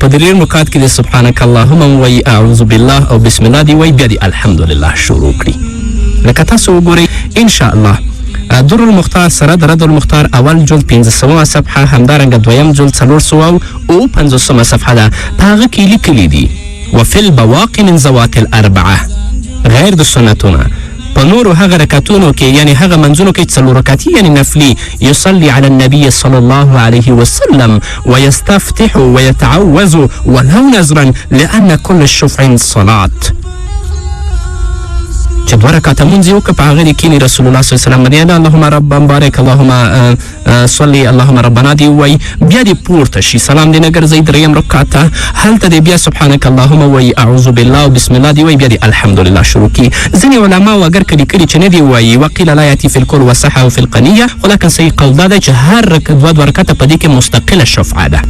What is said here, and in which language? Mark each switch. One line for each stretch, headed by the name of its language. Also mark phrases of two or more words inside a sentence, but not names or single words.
Pashto: په 3 رکعت کې د سبحانک اللهم مو وایي اعوذ بالله او بسم الله دی وایي بیا د الحمدلله شروع کړي. لکه تاسو وګورئ انشاءالله در المختار سره د رد المختار اول جلد 15 صفحه همدارنګه دویم جلد 450 صفحه ده. په هغه کې لیکلي دي
Arabic: وفي البواقي من ذوات الاربعه
Pashto: غیر د سنتونه په نورو هغه رکعتونو کې یعنی هغه منځونو کې 4 رکعتي یعنی نفلي
Arabic: يصلي على النبي صلى الله عليه وسلم ويستفتح ويتعوذ ولو نذرا لأن كل الشفع صلاة.
Pashto: چې 2 رکعته مونځ یې وکړه په هغه کې کینی رسول الله صلی الله علیه وسلم باندې
Arabic: اللهم رب بارک اللهم صلی اللهم ربنا
Pashto: دی وایي بیا دې پورته شي سلام دې نه ګرځوي 3 رکعت ته هلته دې بیا سبحانک اللهم وایي اعوذ بالله و بسم الله دی وایي بیا دې الحمدلله شروع کړي. ځینې علماو اگر که لیکلي چې نه دی وایي
Arabic: وقیل لا یأتي فی الکل وصحه فی القنیه
Pashto: خو لکن صحیح قول دا دی چې هر 2 رکعته په دې کې مستقله شفعه ده.